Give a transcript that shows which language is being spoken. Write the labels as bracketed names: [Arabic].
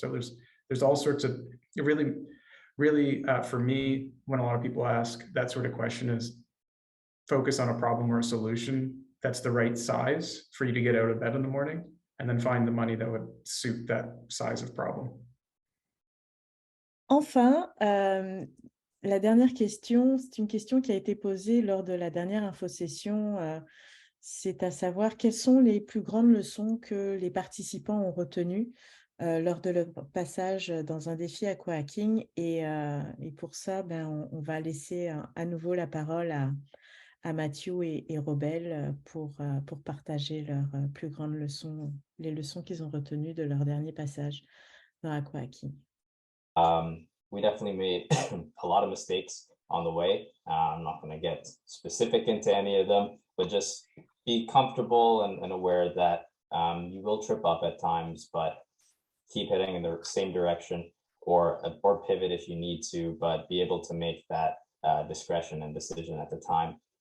[English] So there's all sorts of really, for me, when a lot of people ask that sort of question, is focus on a problem or a solution that's the right size for you to get out of bed in the morning, and then find the money that would suit that size of problem. [French] Enfin, la dernière question, c'est une question qui a été posée lors de la dernière infosession. C'est à savoir quelles sont les plus grandes leçons que les participants ont retenues lors de leur passage dans un défi aquahacking. Et pour ça, on va laisser à nouveau la parole à Mathieu et Robel pour partager leurs plus grandes leçons, les leçons qu'ils ont retenues de leur dernier passage dans aquahacking. [English] We definitely made a lot of mistakes on the way. I'm not going to get specific into any of them, but just be comfortable and aware that you will trip up at times, but keep heading in the same direction, or pivot if you need to, but be able to make that discretion and decision at the time.